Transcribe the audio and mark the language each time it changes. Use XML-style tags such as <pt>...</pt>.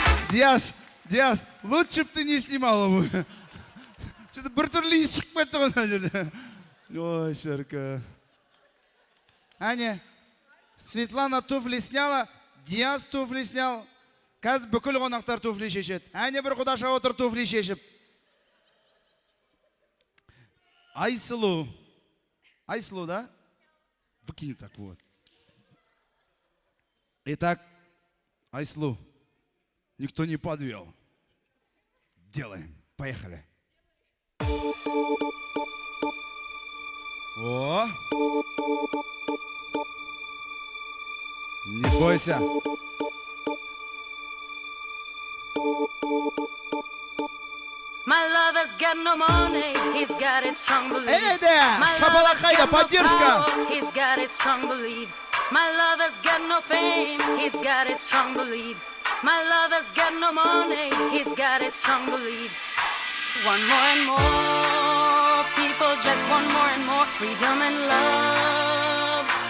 <ru>Диас, лучше бы ты не снимала бы. Что-то</ru> <kk>біртүрлі иіс шығып кетті ғой мына жерде. Ой, шіркі. Әне,</kk> <ru>Светлана туфли сняла, Диас туфли снял.</ru> <kk>Қазір бүкіл қонақтар туфли шешеді. Әне бір құдаша отыр туфли шешіп.</kk> <ru>Айсылу, да? Выкинь так вот. Итак, Айсылу, никто не подвел. Делаем. Поехали. О! Не бойся.</ru> <en>My lover's got no money, he's got his strong beliefs.</en> <ru>Да, Шапалахайда, поддержка.</ru> <en>He's got his strong beliefs. My lover's got no fame, he's got his strong beliefs. My lover's got no money, he's got his strong beliefs. One more and more, people just want more and more freedom and love.</en>